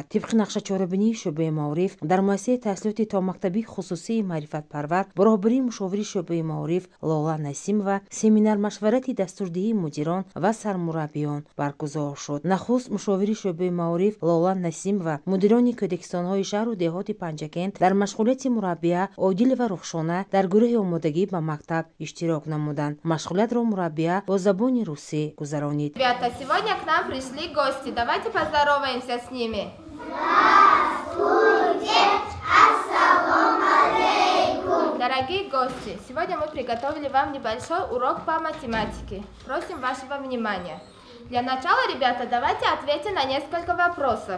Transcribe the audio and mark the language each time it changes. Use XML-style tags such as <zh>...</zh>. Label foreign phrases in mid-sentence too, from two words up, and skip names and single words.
<tg>тибқи нақшачорабинии шӯъбаи маориф дар муассисаи таҳсилоти томактабии хусусии маърифатпарвар бо роҳбарии мушовири шӯъбаи маориф Лола Насимова семинар-машварати дастурдиҳии мудирон ва сармураббиён баргузор шуд. нахуст мушовири шӯъбаи маориф Лола Насимова мудирони кӯдакистонҳои шаҳру деҳоти Панҷакент дар машғулияти мураббия Одил ва Рухшона дар гурӯҳи омодагӣ ба мактаб иштирок намуданд. Машғулиятро мураббия бо забони русӣ гузаронид.</tg> <ru>Ребята, сегодня к нам пришли гости. Давайте поздороваемся с ними. Здравствуйте!</ru> <ar>السلام عليكم!</ar> <ru>Дорогие гости, сегодня мы приготовили вам небольшой урок по математике. Просим вашего внимания. Для начала, ребята, давайте ответим на несколько вопросов.</ru>